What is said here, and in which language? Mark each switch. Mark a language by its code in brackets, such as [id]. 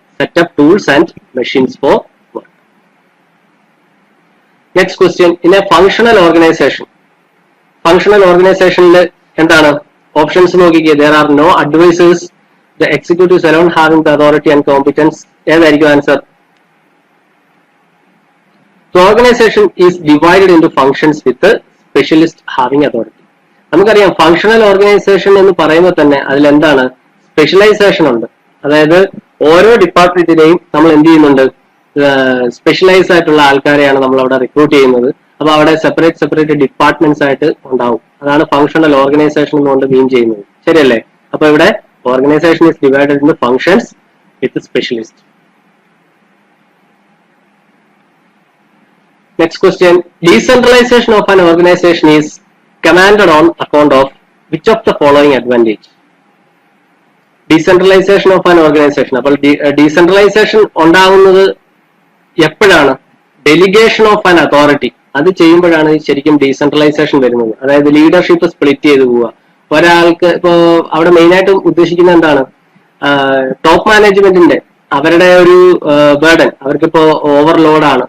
[en] Setup tools and machines for work. Next question, in a functional organization. [ml] Functional ഓർഗനൈസേഷനിൽ എന്താണ് options നോക്കിക്കേ. [en] There are no advisers, the executives alone having the authority and competence. [ml] ഏതായിരിക്കും answer? [en] The organization is divided into functions with a specialist having authority. [ml] നമുക്കറിയാം functional organisation എന്ന് പറയുമ്പോൾ തന്നെ അതിൽ എന്താണ്? സ്പെഷ്യലൈസേഷൻ ഉണ്ട്. അതായത് ഓരോ ഡിപ്പാർട്ട്മെന്റിനെയും നമ്മൾ എന്ത് ചെയ്യുന്നുണ്ട്? സ്പെഷ്യലൈസ് ആയിട്ടുള്ള ആൾക്കാരെയാണ് നമ്മൾ അവിടെ റിക്രൂട്ട് ചെയ്യുന്നത്. അപ്പൊ അവിടെ സെപ്പറേറ്റ് ഡിപ്പാർട്ട്മെന്റ്സ് ആയിട്ട് ഉണ്ടാവും. അതാണ് ഫങ്ഷണൽ ഓർഗനൈസേഷൻ എന്നുകൊണ്ട് മീൻ ചെയ്യുന്നത്. ശരിയല്ലേ? അപ്പൊ ഇവിടെ [en] Organization is divided in functions with specialist. Next question, decentralization of an organization is commanded on account of which of the following advantage? Decentralization of an organization. [ml] അപ്പോൾ decentralization ഉണ്ടാകുന്നത് എപ്പോഴാണ്? [en] delegation of an authority, [ml] അത് ചെയ്യുമ്പോഴാണ് ശരിക്കും decentralisation വരുന്നത്. അതായത് leadership split ചെയ്ത് പോവുക. ഒരാൾക്ക് ഇപ്പോ അവിടെ മെയിൻ ആയിട്ട് ഉദ്ദേശിക്കുന്നത് എന്താണ്? ടോപ്പ് മാനേജ്മെന്റിന്റെ അവരുടെ ഒരു ബേർഡൻ, അവർക്കിപ്പോ ഓവർലോഡാണ്.